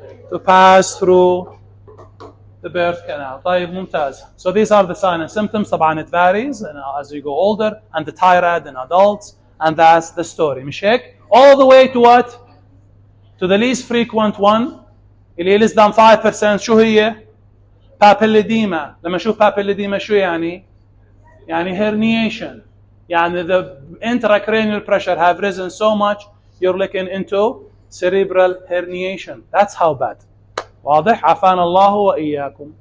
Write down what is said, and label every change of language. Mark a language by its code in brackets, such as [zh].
[en] To pass through the birth canal. [ar] طيب, ممتاز. [en] So these are the signs and symptoms. [ar] طبعا [en] it varies as you go older, and the tirade in adults, and that's the story. [ar] مش هيك? [en] All the way to what? To the least frequent one, [ar] اللي هي [en] less than 5%. [ar] شو هي؟ papilledema. لما اشوف papilledema شو يعني؟ يعني herniation. يعني [en] the intracranial pressure have risen so much, you're looking into cerebral herniation. That's how bad. [ar] واضح؟ عافانا الله وإياكم.